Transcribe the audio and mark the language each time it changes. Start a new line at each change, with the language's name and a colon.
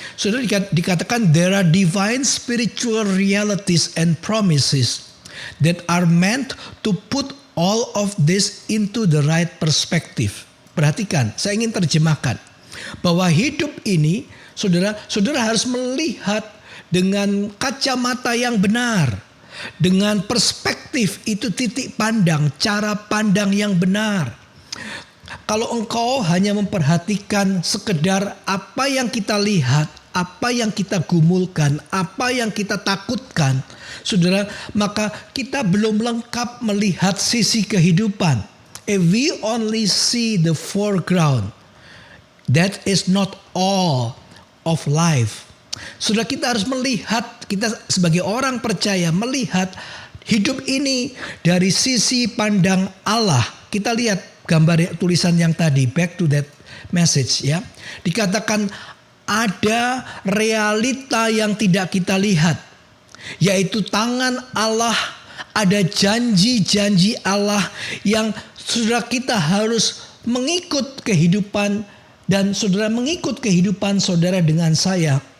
Indonesian: Saudara, dikatakan
English: there are divine spiritual realities and promises that are meant to put all of this into the right perspective.
Indonesian: Perhatikan, saya ingin terjemahkan bahwa hidup ini, saudara harus melihat dengan kacamata yang benar, dengan perspektif itu, titik pandang, cara pandang yang benar. Kalau engkau hanya memperhatikan sekedar apa yang kita lihat, apa yang kita gumulkan, apa yang kita takutkan, saudara, maka kita belum lengkap melihat sisi kehidupan.
English: If we only see the foreground, that is not all of life.
Indonesian: Saudara, kita harus melihat, kita sebagai orang percaya melihat hidup ini dari sisi pandang Allah. Kita lihat gambar tulisan yang tadi,
English: back to that message,
Indonesian: ya. Dikatakan ada realita yang tidak kita lihat, yaitu tangan Allah, ada janji-janji Allah yang saudara kita harus mengikut kehidupan, dan saudara mengikut kehidupan saudara dengan saya